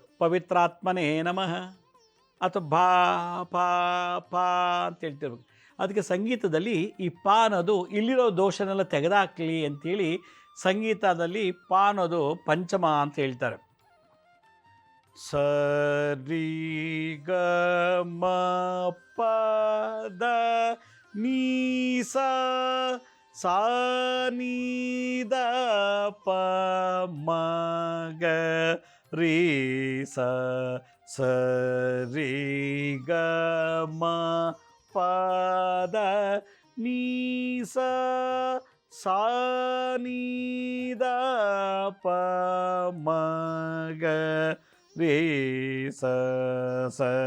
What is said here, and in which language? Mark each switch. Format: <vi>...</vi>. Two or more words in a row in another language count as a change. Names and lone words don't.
<kn>ಪವಿತ್ರಾತ್ಮನೇ ನಮಃ ಅಥವಾ ಭಾ ಪಾ ಪಾ ಅಂತ ಹೇಳ್ತಿರ್ಬೇಕು. ಅದಕ್ಕೆ ಸಂಗೀತದಲ್ಲಿ ಈ ಪಾ ಅನ್ನೋದು ಇಲ್ಲಿರೋ ದೋಷನೆಲ್ಲ ತೆಗೆದಾಕಲಿ ಅಂತೇಳಿ ಸಂಗೀತದಲ್ಲಿ ಪಾ ಅನ್ನೋದು ಪಂಚಮ ಅಂತ ಹೇಳ್ತಾರೆ. ಸ ರಿ ಗ ಮ ಪ ದ ನೀ ಸಾ ಸಾ ನೀ ದ ಪ ಮ ಗ ರೀ ಸ ಸ ರಿ ಗ ಮ ಪ ದ ನೀ ಸಾ ಸಾ ನೀ ದ ಪ ಮ ಗ ರೀ ಸ ಸ</kn>